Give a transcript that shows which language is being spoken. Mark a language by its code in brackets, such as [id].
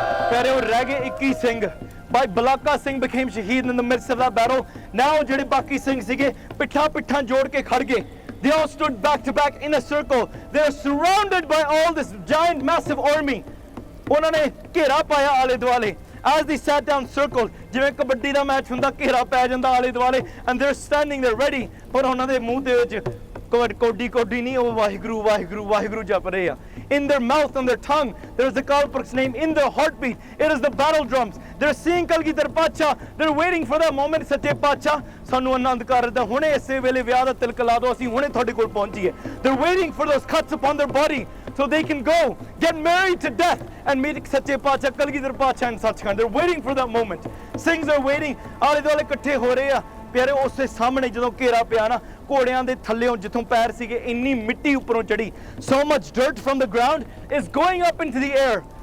[pa] ਪਿਆਰੇ, ਉਹ ਰਹਿ ਗਏ 21 Singh. [en] Bhai Balaka Singh became shaheed in the midst of that battle. [pa] Now ਜਿਹੜੇ ਬਾਕੀ ਸਿੰਘ ਸੀਗੇ ਪਿੱਠਾਂ ਜੋੜ ਕੇ ਖੜ ਗਏ. [en] They all stood back to back in a circle. They're surrounded by all this giant massive army. [pa] ਉਹਨਾਂ ਨੇ ਘੇਰਾ ਪਾਇਆ ਆਲੇ ਦੁਆਲੇ. [en] As they sat down circled, [pa] ਜਿਵੇਂ ਕਬੱਡੀ ਦਾ ਮੈਚ ਹੁੰਦਾ ਘੇਰਾ ਪੈ ਜਾਂਦਾ ਆਲੇ ਦੁਆਲੇ, [en] and they're standing there ready. [pa] ਪਰ ਉਹਨਾਂ ਦੇ ਮੂੰਹ ਦੇ ਵਿੱਚ ਕੋਡੀ ਨਹੀਂ, ਉਹ ਵਾਹਿਗੁਰੂ ਵਾਹਿਗੁਰੂ ਵਾਹਿਗੁਰੂ ਜਪ ਰਹੇ ਆ. [en] In their mouth and their tongue, there is the Akal Purukh's name. In their heartbeat, it is the battle drums. They're seeing Kalgidhar Pacha. They're waiting for that moment. [pa] Sache Pacha, ਸਾਨੂੰ ਆਨੰਦ ਕਰ ਰਿਹਾ ਹੁਣੇ ਇਸੇ ਵੇਲੇ ਵਿਆਹ ਦਾ ਤਿਲਕ ਲਾ ਦਿਓ, ਅਸੀਂ ਹੁਣੇ ਤੁਹਾਡੇ ਕੋਲ ਪਹੁੰਚੀਏ. [en] They're waiting for those cuts upon their body so they can go get married to death and meet Sache Pacha, Kalgidhar Pacha and Sachkhand. They're waiting for that moment. Singhs are waiting. [pa] ਆਲੇ ਦੁਆਲੇ ਇਕੱਠੇ ਹੋ ਰਹੇ ਆ. ਪਿਆਰੇ ਉਸੇ ਸਾਹਮਣੇ ਜਦੋਂ ਘੇਰਾ ਪਿਆ ਨਾ, ਘੋੜਿਆਂ ਦੇ ਥੱਲੇੋਂ ਜਿੱਥੋਂ ਪੈਰ ਸੀਗੇ ਇੰਨੀ ਮਿੱਟੀ ਉੱਪਰੋਂ ਚੜੀ. [en] So much dirt from the ground is going up into the air.